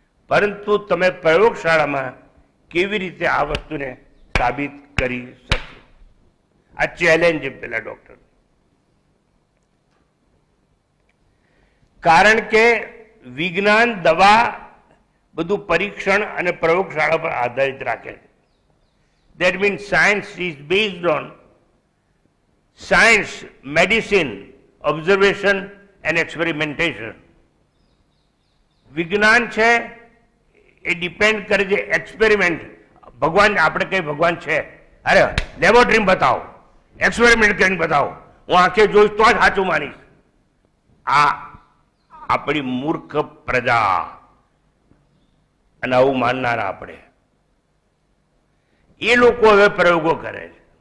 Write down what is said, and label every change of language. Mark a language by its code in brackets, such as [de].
[gu] પરંતુ તમે પ્રયોગશાળામાં કેવી રીતે આ વસ્તુને સાબિત કરી શકશો? આ ચેલેન્જ છે પેલા ડોક્ટર. કારણ કે વિજ્ઞાન, દવા બધું પરીક્ષણ અને પ્રયોગશાળા પર આધારિત રાખે છે. [en] That means science is based on science, medicine, observation and experimentation. [gu] વિજ્ઞાન છે એ ડિપેન્ડ કરે છે એક્સપેરિમેન્ટ. ભગવાન, આપણે કઈ ભગવાન છે, અરે લેબોરેટરી બતાવો, એક્સપેરિમેન્ટ કરીને બતાવો, હું આંખે જોઈશ તો જ સાચું માનીશ. આ આપણી મૂર્ખ પ્રજા, અને આવું માનનારા આપણે, એ લોકો હવે પ્રયોગો કરે છે.